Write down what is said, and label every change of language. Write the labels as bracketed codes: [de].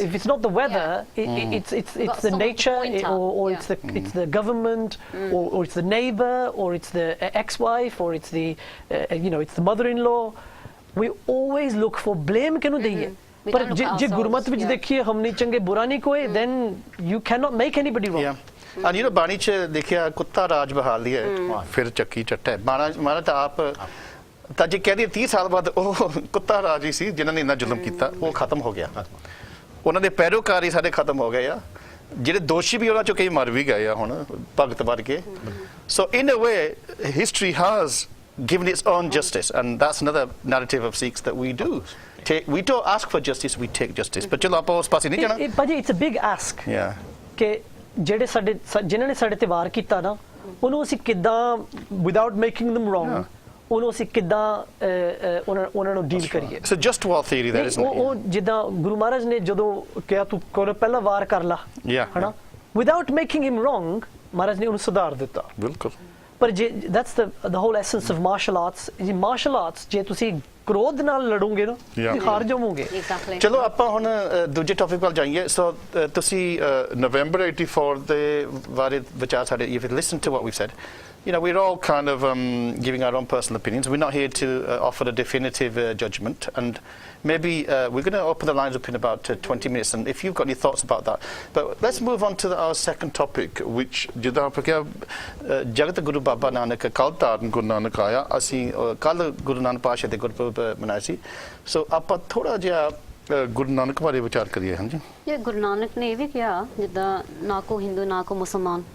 [en] If it's not the weather, it's the someone to nature, point at. or Yeah. it's the government, or it's the neighbor, or it's the ex-wife, or it's the it's the mother-in-law. We always look for blame [pa] ਕਿਹਨੂੰ ਦਈਏ. [en] We [pa] ਪਰ [en] don't look [pa] ਜੇ [en] at [pa] ਜੇ [en] ourselves, [pa] ਗੁਰਮਤ ਵਿੱਚ [en] yeah. [pa] ਦੇਖੀਏ ਹਮ ਨਹੀਂ ਚੰਗੇ ਬੁਰਾ ਨਹੀਂ ਕੋਈ, [en] then you cannot make anybody wrong. yeah, and you know, [pa] ਬਾਣੀ ਚ ਲਿਖਿਆ ਕੁੱਤਾ ਰਾਜ ਬਹਾਲੀ ਹੈ, ਫਿਰ ਚੱਕੀ ਚੱਟਾ ਹੈ। ਮਾਰਾ ਤਾਂ ਆਪ ਤਾਂ ਜੇ ਕਹਿ ਦਈਏ 30 ਸਾਲ ਬਾਅਦ ਉਹ ਕੁੱਤਾ ਰਾਜ ਹੀ ਸੀ ਜਿਨ੍ਹਾਂ ਨੇ ਇੰਨਾ ਜ਼ੁਲਮ ਕੀਤਾ, ਉਹ ਖਤਮ ਹੋ ਗਿਆ। ਉਹਨਾਂ ਦੇ ਪੈਰੋਕਾਰ ਹੀ ਸਾਡੇ ਖਤਮ ਹੋ ਗਏ ਆ, ਜਿਹੜੇ ਦੋਸ਼ੀ ਵੀ ਉਹਨਾਂ ਚੋਂ ਕਈ ਮਰ ਵੀ ਗਏ ਆ ਹੁਣ ਭਗਤ ਬਣ ਕੇ। [en] So in a way, history has given its own justice, and that's another narrative of Sikhs that we do. We don't ask for justice, we take justice. [pa] But ਚਲੋ ਆਪਾਂ ਉਸ ਪਾਸੇ ਨਹੀਂ ਜਾਣਾ। [en] ਭਾਜੀ it's a big ask. Yeah. [pa] ਕਿ ਜਿਹੜੇ ਜਿਨ੍ਹਾਂ ਨੇ ਸਾਡੇ ਤੇ ਵਾਰ ਕੀਤਾ ਨਾ, ਉਹਨੂੰ ਅਸੀਂ ਕਿੱਦਾਂ [en] without making them wrong, [pa] ਉਹਨੂੰ ਅਸੀਂ ਕਿੱਦਾਂ ਉਹਨਾਂ ਨੂੰ ਡੀਲ ਕਰੀਏ। [en] It's a just war theory there, isn't it? [pa] ਉਹ ਜਿੱਦਾਂ ਗੁਰੂ ਮਹਾਰਾਜ ਨੇ ਜਦੋਂ ਕਿਹਾ ਤੂੰ ਪਹਿਲਾਂ ਵਾਰ ਕਰ ਲਾ, [en] Yeah. [pa] ਹਨਾ, [en] without making him wrong, [pa] ਮਹਾਰਾਜ ਨੇ ਉਹਨੂੰ ਸੁਧਾਰ ਦਿੱਤਾ। ਬਿਲਕੁਲ। ਪਰ ਜੇ [en] that's the whole essence of martial arts. [pa] ਜੀ martial arts ਜੇ ਤੁਸੀਂ ਕ੍ਰੋਧ ਨਾਲ ਲੜੋਗੇ ਨਾ [en] Yeah. [pa] ਤੁਸੀਂ ਹਾਰ ਜਾਵੋਗੇ। [en] Exactly. [pa] ਚਲੋ ਆਪਾਂ ਹੁਣ ਦੂਜੇ ਟੌਪਿਕ ਵੱਲ ਜਾਈਏ। ਸੋ ਤੁਸੀਂ ਨਵੰਬਰ 84 ਦੇ ਬਾਰੇ ਵਿਚਾਰ ਸਾਡੇ, [en] if you listen to what we've said, you know, we're all kind of giving our own personal opinions. We're not here to offer a definitive judgment, and maybe we're going to open the lines up in about 20 minutes, and if you've got any thoughts about that. But let's move on to our second topic, which [pa] ਜਿੱਦਾਂ ਆਪਾਂ ਕਿਹਾ ਜਗਤ ਗੁਰੂ ਬਾਬਾ ਨਾਨਕ ਕੱਲ੍ਹ ਧਾਰਨ ਗੁਰੂ ਨਾਨਕ ਆਇਆ, ਅਸੀਂ ਕੱਲ੍ਹ ਗੁਰੂ ਨਾਨਕ ਪਾਤਸ਼ਾਹ ਦੇ ਗੁਰਪੁਰਬ ਮਨਾਇਆ ਸੀ। ਸੋ ਆਪਾਂ ਥੋੜਾ ਜਿਹਾ ਗੁਰੂ ਨਾਨਕ ਬਾਰੇ ਵਿਚਾਰ ਕਰੀਏ। ਹਾਂਜੀ, ਇਹ ਗੁਰੂ ਨਾਨਕ ਨੇ ਇਹ ਵੀ ਕਿਹਾ ਜਿੱਦਾਂ ਨਾ ਕੋ ਹਿੰਦੂ ਨਾ ਕੋ ਮੁਸਲਮਾਨ।